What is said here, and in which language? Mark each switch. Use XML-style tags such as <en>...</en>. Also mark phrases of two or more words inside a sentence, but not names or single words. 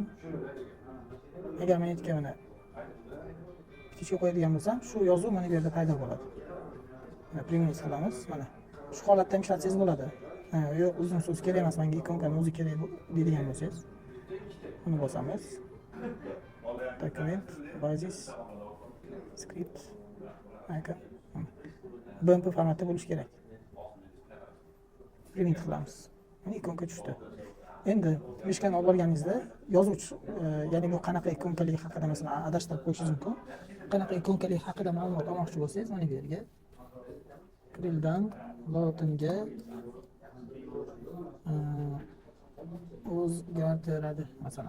<uz>Agar men aytgan mana kichikka qo'yadigan bo'lsam, shu yozuv mana bu yerda paydo bo'ladi. Mana primiz qilamiz, mana. Shu holatda ham ishlatsangiz bo'ladi. Yo'q, uzun so'z kerak emas, menga ikonkani o'zi kerak deydigan bo'lsangiz, buni bosamiz.</uz> <en>Document, basis, script, icon.</en> <uz>BMP formatda bo'lishi kerak. Print qilamiz. Mana ikonka tushdi. Endi mishkani olib borganingizda yozuvchi, ya'ni bu qanaqa ikonkalik haqida masalan adashtirib qo'yishingiz mumkin. Qanaqa ikonkalik haqida ma'lumot olmoqchi bo'lsangiz, mana bu yerga Krilldan Lotinga o'zgartiradi masalan.</uz>